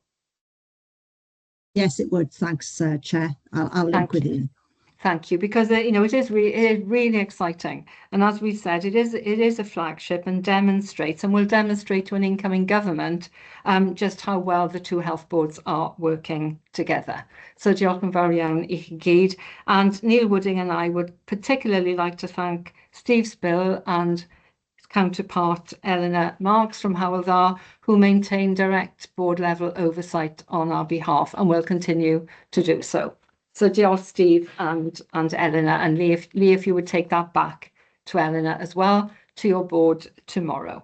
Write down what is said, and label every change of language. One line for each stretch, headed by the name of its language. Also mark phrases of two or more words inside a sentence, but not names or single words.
English: Yes, it would. Thanks, Chair. I'll link with you. Thank you, because it is really exciting, and as we said, it is a flagship and demonstrates, and will demonstrate to an incoming government just how well the two health boards are working together.
Welsh: So diolch yn fawr iawn I chi gyd,
English: and Neil Wooding and I would particularly like to thank Steve Spill and his counterpart Eleanor Marks from Hywel Dda, who maintain direct board level oversight on our behalf and will continue to do so. So diolch Steve and Eleanor, and Lee, if you would take that back to Eleanor as well, to your board tomorrow.